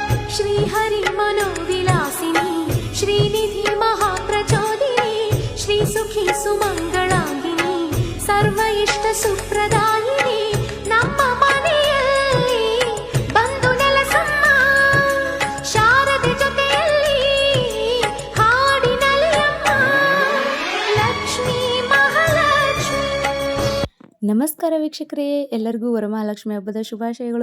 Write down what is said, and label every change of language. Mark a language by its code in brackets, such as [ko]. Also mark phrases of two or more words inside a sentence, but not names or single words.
[sa] श्रीहरि मनोविलासिनी श्रीनिधि महाप्रचोदिनी श्रीसुखी सुमंगलांगिनी सर्व इष्ट सुप्रदायिनी [kn] ನಮ್ಮ ಮನೆಯಲ್ಲಿ ಬಂದು ನೆಲೆಸಮ್ಮ ಶಾರದೆ ಜೊತೆಯಲ್ಲಿ ಹಾಡಿನಲಿಯಮ್ಮ ಲಕ್ಷ್ಮೀ ಮಹಾಲಕ್ಷ್ಮಿ. ನಮಸ್ಕಾರ ವೀಕ್ಷಕರೇ, ಎಲ್ಲರಿಗೂ ವರಮಹಾಲಕ್ಷ್ಮಿ ಹಬ್ಬದ ಶುಭಾಶಯಗಳು.